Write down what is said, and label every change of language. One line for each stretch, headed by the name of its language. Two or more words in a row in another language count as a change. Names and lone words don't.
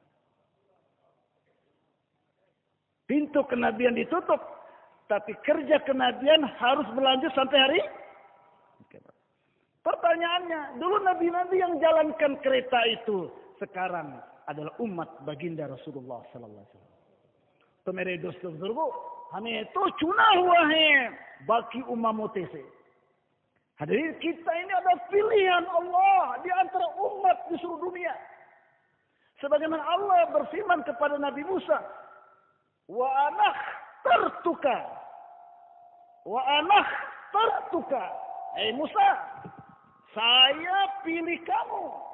Indonesian: Pintu kenabian ditutup, tapi kerja kenabian harus berlanjut sampai hari kiamat. Pertanyaannya, dulu nabi-nabi yang jalankan kereta itu sekarang adalah umat baginda Rasulullah
Arabic: صلى الله عليه وسلم.
Hindi: तो मेरे दोस्तों बुजुर्गों हमें तो चुना हुआ है बाकी उम्मतों से.
Indonesian: Hadirin, kita ini ada pilihan Allah di antara umat di seluruh dunia. Sebagaimana Allah berfirman kepada Nabi Musa,
Arabic: وأنا اخترتك
Indonesian: Hei Musa, saya pilih kamu.